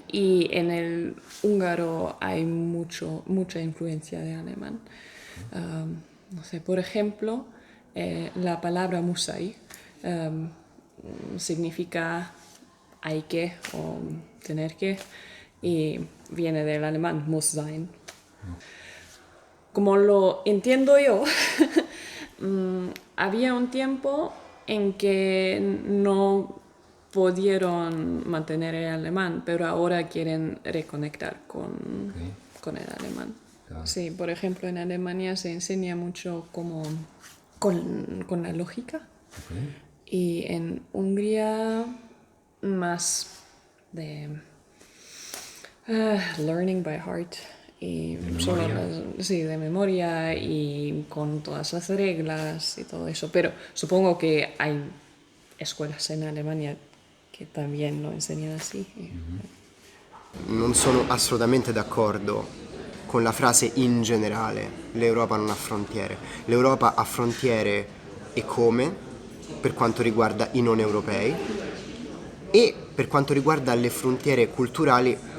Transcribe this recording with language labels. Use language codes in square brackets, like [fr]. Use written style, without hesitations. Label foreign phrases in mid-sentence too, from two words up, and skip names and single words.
[es] Y en el húngaro hay mucha influencia de alemán. No sé, por ejemplo, la palabra musai significa hay que o tener que, y viene del alemán [de] muss sein. [es] Como lo entiendo yo, había un tiempo en que no pudieron mantener el alemán, pero ahora quieren reconectar con el alemán. Claro. Sí, por ejemplo, en Alemania se enseña mucho como con la lógica. Y en Hungría más de [en] learning by heart. [es] Y de memoria y con todas las reglas y todo eso. Pero supongo que hay escuelas en Alemania che también [it] lo insegnano [es] así. [it] Non sono assolutamente d'accordo con la frase in generale, l'Europa non ha frontiere. L'Europa ha frontiere e come, per quanto riguarda i non europei, e per quanto riguarda le frontiere culturali,